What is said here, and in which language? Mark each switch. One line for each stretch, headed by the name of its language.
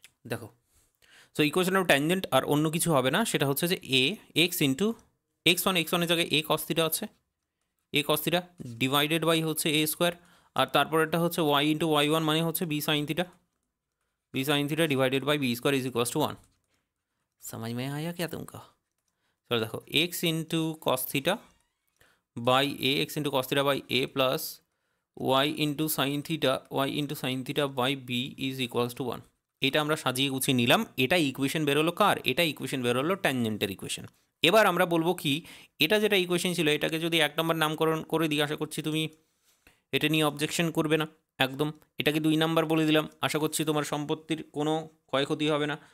Bangla: দেখো, so equation of tangent আর অন্য কিছু হবে না, সেটা হচ্ছে যে এ এক্স ইন্টু x1 এর জায়গায় a cos থিটা আছে, a cos theta divided by হচ্ছে a স্কোয়ার, আর তারপরেরটা হচ্ছে y ইন্টু y1 মানে হচ্ছে b sin theta, b sin theta divided by b square is equals to 1।
Hindi: समझ में आया क्या तुमको? चलो देखो, x into cos theta by A, x into cos theta by A plus y into sine theta by B is equals to 1।
Bangla: এটা আমরা সাজিয়ে গুছিয়ে নিলাম, এটা ইকুয়েশন বেরোলো কার? এটা ইকুয়েশন বেরোলো ট্যানজেন্টের ইকুয়েশন। এবার আমরা বলবো কি, এটা যেটা ইকুয়েশন ছিল এটাকে যদি 1 নম্বর নামকরণ করে দিই, আশা করছি তুমি এটা নিয়ে অবজেকশন করবে না একদম। এটাকে 2 নাম্বার বলে দিলাম, আশা করছি তোমার সম্পত্তির কোনো ক্ষয়ক্ষতি হবে না।